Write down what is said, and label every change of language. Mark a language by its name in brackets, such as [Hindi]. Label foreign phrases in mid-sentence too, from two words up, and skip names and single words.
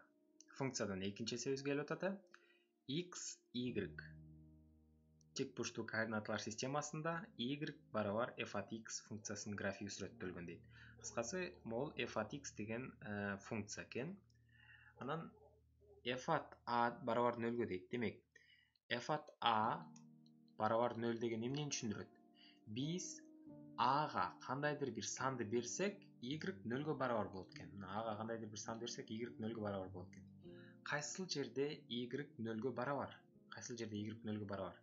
[Kyrgyz] Функциядан экинчи эсебибиз келип атат. X, Y. Тик бурчтуу координаталар системасында Y барабар f at x функциясынын графиги сүрөттөлгөн дейт. Кыскасы, могул f at x деген функция экен. Анан f at a барабар 0-гө дейт. Демек, f at a барабар 0 деген эмнени түшүндүрөт? Биз ага кандайдыр бир санды берсек, y 0-гө барабар болот экен. Ага кандайдыр бир сан берсек, y 0-гө барабар болот экен. Кайсыл жерде y 0-гө барабар? Кайсыл жерде y 0-гө барабар?